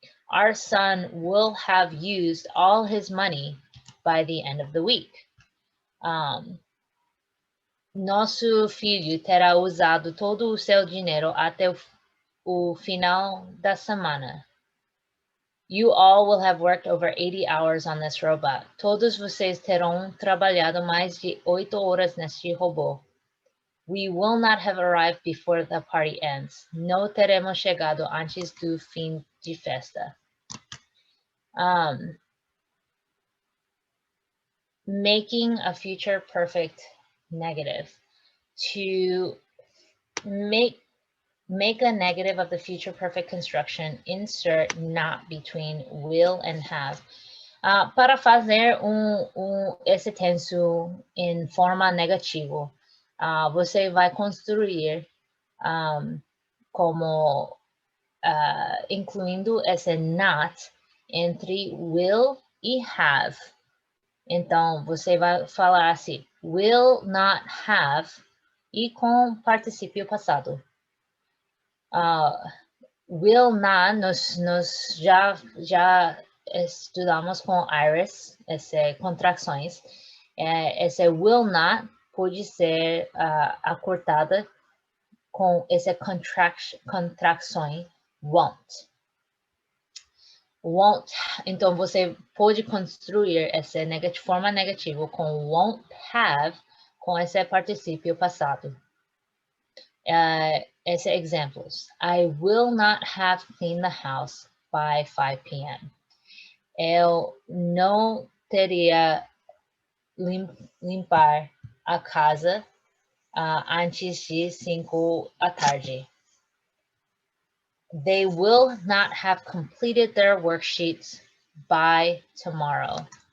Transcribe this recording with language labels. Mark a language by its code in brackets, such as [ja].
[en] Our son will have used all his money by the end of the week. [pt] Nosso filho terá usado todo o seu dinheiro até o final da semana. [en] You all will have worked over 80 hours on this robot. [pt] Todos vocês terão trabalhado mais de 8 horas neste robô. [en] We will not have arrived before the party ends. [pt] No teremos chegado antes do fim de festa. [en] Making a future perfect negative. To make a negative of the future perfect construction, insert not between will and have. [pt] Para fazer esse tenso em forma negativa, você vai construir como incluindo esse not entre will e have. Então, você vai falar assim, [en] will not have [pt] e com particípio passado. Will not, nós já estudamos com Iris, essas contrações. Esse will not pode ser acortada com essa contração won't. Won't, então você pode construir essa forma negativa com won't have com esse particípio passado. Esses exemplos. [en] I will not have cleaned the house by 5 p.m. [pt] Eu não teria limpar a casa antes de 5 da tarde. [en] They will not have completed their worksheets by tomorrow.